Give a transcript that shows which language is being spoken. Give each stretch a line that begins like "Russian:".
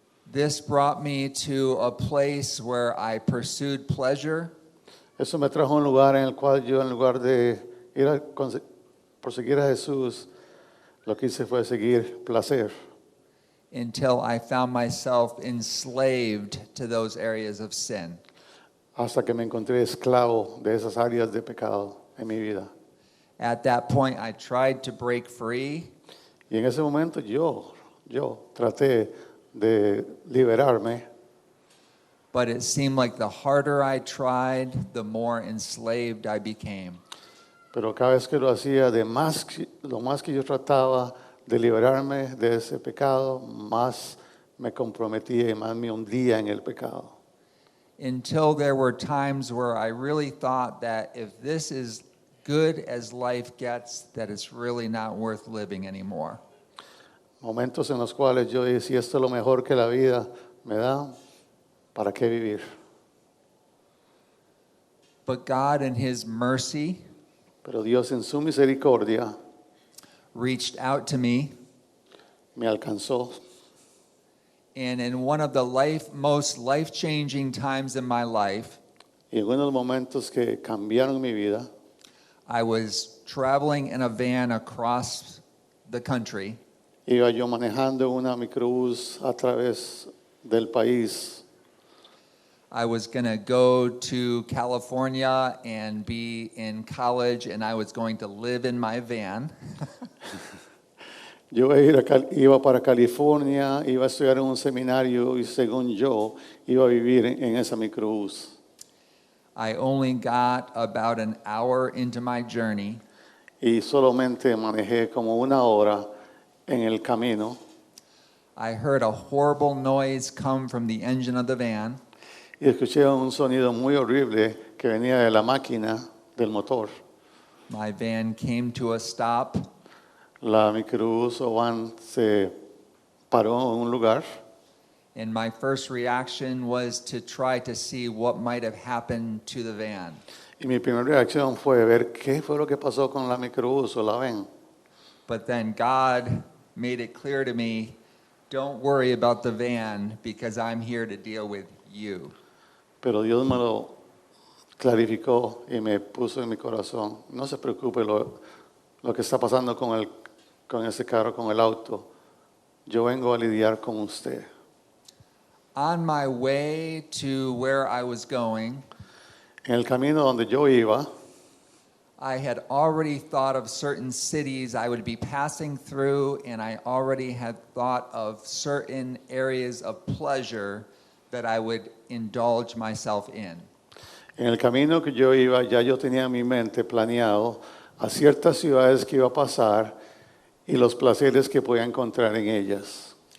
English: This brought me to a place where I pursued pleasure
Spanish: Eso me trajo a un lugar en el cual yo, en lugar de ir a perseguir a Jesús, lo que hice fue seguir placer,
English: until I found myself enslaved to those areas of sin.
Spanish: hasta que me encontré esclavo de esas áreas de pecado en mi vida.
English: At that point, I tried to break free,
Spanish: Y en ese momento yo traté de liberarme,
English: but it seemed like the harder I tried, the more enslaved I became.
Spanish: pero cada vez que lo hacía, lo más que yo trataba de liberarme de ese pecado, más me comprometía y más me hundía en el pecado.
English: Until there were times where I really thought that if this is good as life gets, that it's really not worth living anymore.
Spanish: Momentos en los cuales yo decía, esto es lo mejor que la vida me da, ¿para qué vivir?
English: But God in his mercy
Spanish: Pero Dios en su misericordia
English: reached out to me,
Spanish: me alcanzó.
English: and in one of the most life-changing times in my life,
Spanish: Y en uno de los momentos que cambiaron mi vida,
English: I was traveling in a van across the country,
Spanish: iba yo manejando una microbús a través del país.
English: I was going to go to California and be in college, and I was going to live in my van.
Spanish: Yo iba para California, iba a estudiar en un seminario y según yo iba a vivir en esa microbús.
English: I only got about an hour into my journey,
Spanish: Y solamente manejé como una hora en el camino.
English: I heard a horrible noise come from the engine of the van,
Spanish: Y escuché un sonido muy horrible que venía de la máquina del motor.
English: my van came to a stop,
Spanish: La microbús o van se paró en un lugar
English: and my first reaction was to try to see what might have happened to the van.
Spanish: y mi primera reacción fue ver qué fue lo que pasó con la microbús o la van.
English: But then God made it clear to me, don't worry about the van because I'm here to deal with you.
Spanish: Pero Dios me lo clarificó y me puso en mi corazón. No se preocupe lo que está pasando con ese carro, con el auto. Yo vengo a lidiar con usted.
English: On my way to where I was going,
Spanish: En el camino donde yo iba,
English: I had already thought of certain cities I would be passing through, and I already had thought of certain areas of pleasure that I would indulge myself in.
Spanish: en el camino que yo iba, ya yo tenía en mi mente planeado a ciertas ciudades que iba a pasar y los placeres que podía encontrar en ellas.